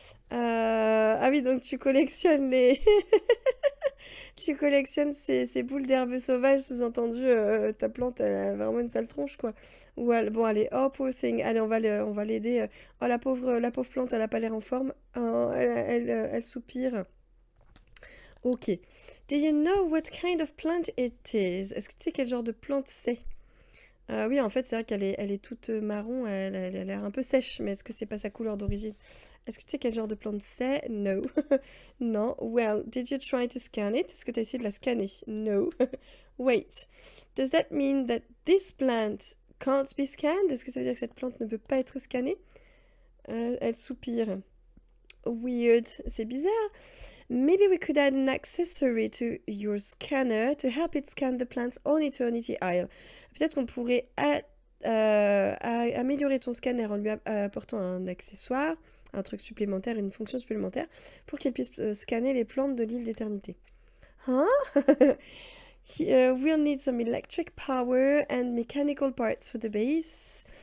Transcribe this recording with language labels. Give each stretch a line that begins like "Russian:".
French: Ah oui, donc tu collectionnes les... Tu collectionnes ces boules d'herbe sauvage, sous-entendu, ta plante, elle a vraiment une sale tronche, quoi. Bon, allez,
English: oh, poor thing,
French: allez, on va l'aider. Oh, la pauvre plante, elle a pas l'air en forme. Oh, elle soupire. Ok.
English: Do you know what kind of plant it is?
French: Est-ce que tu sais quel genre de plante c'est? Oui, en fait, c'est vrai elle est toute marron, elle a l'air un peu sèche, mais est-ce que c'est pas sa couleur d'origine? Est-ce que tu sais quel genre de plante c'est?
English: No. Non. Well, did you try to scan it?
French: Est-ce que tu as essayé de la scanner?
English: No. Wait. Does that mean that this plant can't be scanned?
French: Est-ce que ça veut dire que cette plante ne peut pas être scannée? Elle soupire. Weird. C'est bizarre.
English: Maybe we could add an accessory to your scanner to help it scan the plant's own eternity isle.
French: Peut-être qu'on pourrait améliorer ton scanner en lui apportant un accessoire, un truc supplémentaire, une fonction supplémentaire, pour qu'il puisse scanner les plantes de l'île d'éternité. Hein?
English: We'll need some electric power and mechanical parts for the base.